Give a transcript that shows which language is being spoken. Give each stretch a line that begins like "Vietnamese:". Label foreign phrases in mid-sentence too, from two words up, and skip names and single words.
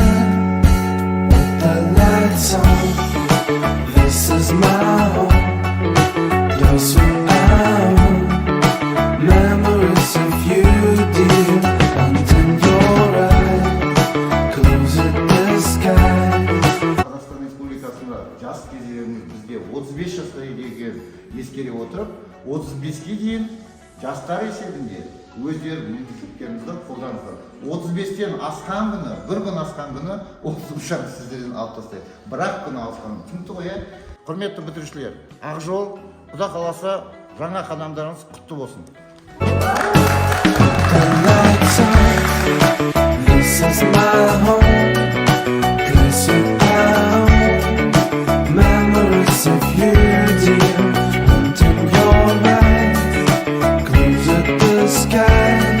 English: With the lights on. This is my home, place where I own memories of you, dear. Until your eyes close at the sky.
Kazakh: Қазақстан Республикасында жас кезеңіміз бізге 35 жасқа келген ескере отырып, 35-ке дейін жастар есебінде өздері мүмкіндіктеріңізді қолданыңыздар. 35-тен асқан күні, бір күн асқан күні, қосымша сіздерден алып тастайды. Бірақ күні асқан түсінікті ғой, құрметті бітірушілер, Ақжол, Құда қаласа жаңа қадамдарыңыз құтты болсын.
English: This is my home, place where I own memories of you, dear. Until your eyes close at the sky.